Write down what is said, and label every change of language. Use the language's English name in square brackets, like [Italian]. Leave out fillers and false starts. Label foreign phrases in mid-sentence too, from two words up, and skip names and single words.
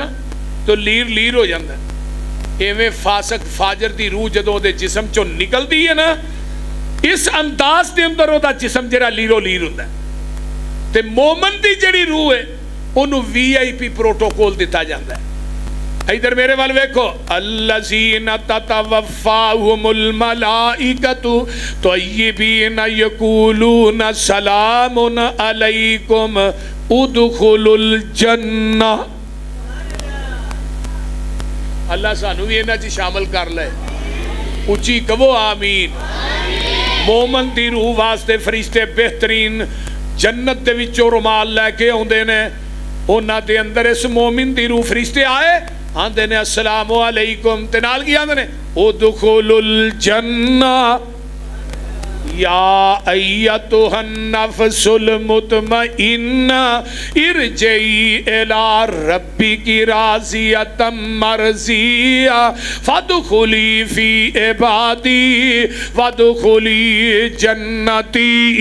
[Punjabi] نا تو لیر لیر ہو جاتا ہے ایویں فاسق فاجر دی روح جدوں دے جسم چوں نکلدی ہے نا اس انداز دے اندر اوہدا جسم جیہڑا لیرو لیر ہندا ہے تے مومن دی جیہڑی روح ہے اوہنوں [English] VIP protocol [Punjabi] دتا جاتا ہے ادھر میرے ول ویکھو [Arabic] الذين تتوفاهم الملائكة طيبين يقولون سلام عليكم ادخلوا الجنة [Punjabi] اللہ سانوں بھی انہاں چ شامل کر لے اچی کہو آمین مومن دی روح واسطے فرشتے بہترین جنت دے وچوں رومال لے کے آؤندے نے انہاں دے اندر اس مومن دی روح فرشتے آئے آندے نے [Arabic] السلام عليكم [Punjabi] تے نال کی آندے نے [Arabic] ادخلوا الجنة يا أيتها النفس المطمئنة ارجعي إلى ربك راضية مرضية فادخلي في عبادي وادخلي جنتي